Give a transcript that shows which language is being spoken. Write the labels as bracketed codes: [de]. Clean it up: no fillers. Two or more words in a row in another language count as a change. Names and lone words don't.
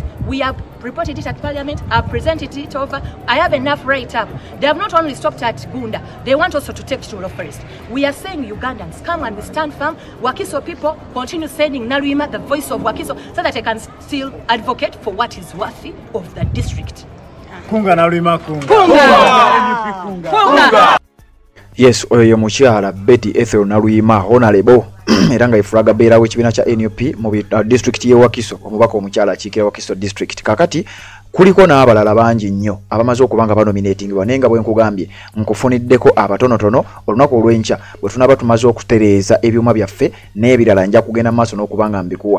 [en] We have reported it at parliament, I've presented it over, I have enough right up. They have not only stopped at Gunda, they want also to take to forest. We are saying Ugandans, come and we stand firm. Wakiso people continue sending Naluyima, the voice of Wakiso, so that I can still advocate for what is worthy of the district. [lg] Kunga Naluyima kunga. Kunga. Yes, oyo mukyala Betty Ethel Naluyima honorable era nga ifulaga beera w'ekibiina kya NUP mu district ye Wakiso, omubaka omukyala akiikira Wakiso district. Kakati kuliko n'abalala bangi nnyo abamaze okubanga banominatingibwa, naye nga bwe nkugambye nkufuniddeko abatonotono olunaku olw'enkya bwe tunaba tumaze okutereeza ebyuma byaffe n'ebirala nja kugenda maaso n'okubanga mbikuwa.